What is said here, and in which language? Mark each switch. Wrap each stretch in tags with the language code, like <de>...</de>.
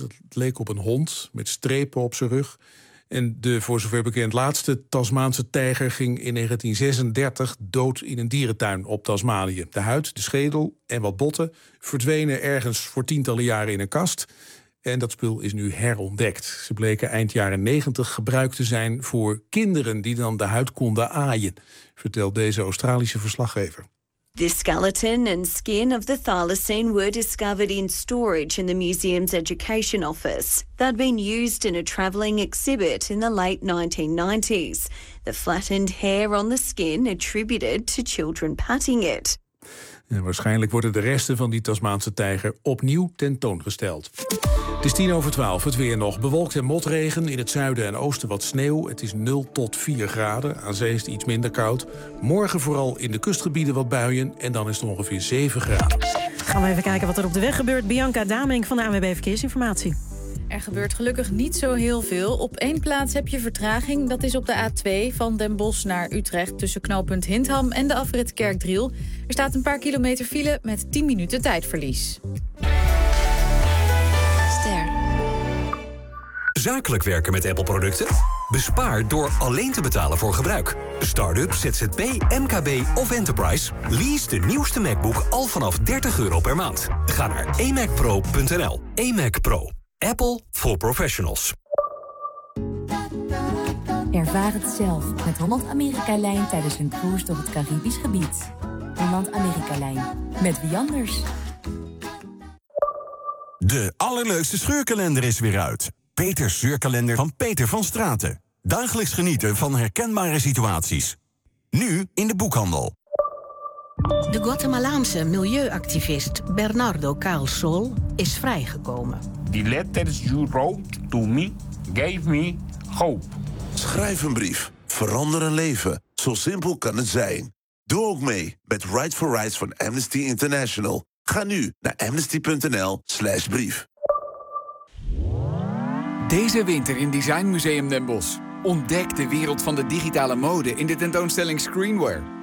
<nl>Dat leek op een hond met strepen op zijn rug. En de voor zover bekend laatste Tasmaanse tijger ging in 1936 dood in een dierentuin op Tasmanië. De huid, de schedel en wat botten verdwenen ergens voor tientallen jaren in een kast. En dat spul is nu herontdekt. Ze bleken eind jaren 90 gebruikt te zijn voor kinderen die dan de huid konden aaien, vertelt deze Australische verslaggever.</nl> <en>The skeleton and skin of the thylacine were discovered in storage in the museum's education office. They'd been used in a travelling exhibit in the late 1990s. The flattened hair on the skin attributed to children patting it.</en> <nl>En waarschijnlijk worden de resten van die Tasmaanse tijger opnieuw tentoongesteld. Het is 10:10, het weer nog. Bewolkt en motregen, in het zuiden en oosten wat sneeuw. Het is 0 tot 4 graden, aan zee is het iets minder koud. Morgen vooral in de kustgebieden wat buien en dan is het ongeveer 7 graden. Gaan we even kijken wat er op de weg gebeurt. Bianca Damink van de ANWB Verkeersinformatie. Er gebeurt gelukkig niet zo heel veel. Op één plaats heb je vertraging, dat is op de A2 van Den Bosch naar Utrecht... tussen knooppunt Hintham en de afrit Kerkdriel. Er staat een paar kilometer file met 10 minuten tijdverlies. Zakelijk werken met Apple-producten? Bespaar door alleen te betalen voor gebruik. Start-up, ZZP, MKB of Enterprise. Lease de nieuwste MacBook al vanaf €30 per maand. Ga naar amacpro.nl. Amac Pro.</nl> <en>Apple for professionals.</en> <nl>Ervaar het zelf met Holland-Amerika-Lijn tijdens een cruise door het Caribisch gebied. Holland-Amerika-Lijn. Met wie anders? De allerleukste scheurkalender is weer uit. Peters scheurkalender van Peter van Straten. Dagelijks genieten van herkenbare situaties. Nu in de boekhandel. De Guatemalaanse milieuactivist Bernardo Caal Sol is vrijgekomen.</nl> <en>Die letters you wrote to me gave me hope.</en> <nl>Schrijf een brief. Verander een leven. Zo simpel kan het zijn. Doe ook mee met Right for Rights van Amnesty International. Ga nu naar amnesty.nl/brief. Deze winter in Design Museum Den Bosch. Ontdek de wereld van de digitale mode in de tentoonstelling Screenwear.</nl>